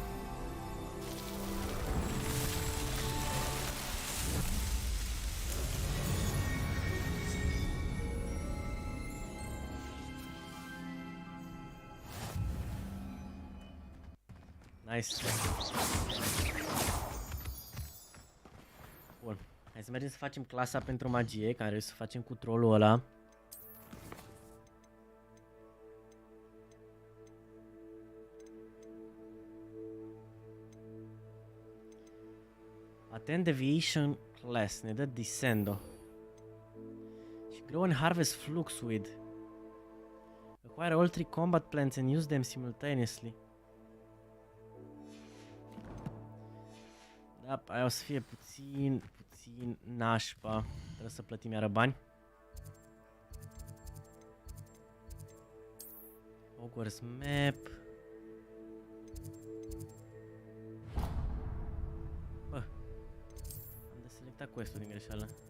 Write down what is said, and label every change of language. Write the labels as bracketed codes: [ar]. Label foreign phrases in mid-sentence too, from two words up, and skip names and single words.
[en] Nice. [ro] Bun. Hai să mergem să facem clasa pentru magie, care o să facem cu trollul ăla. [en] Attend deviation class, [ro] ne dă Descendo. [en] Și grow and harvest fluxweed. Acquire all 3 combat plants and use them simultaneously. [ro] Da, aia o să fie puțin nașpa. Trebuie să plătim iară bani. [en] Hogwarts map. [ro] Bă, am deselectat quest-ul din greșeală.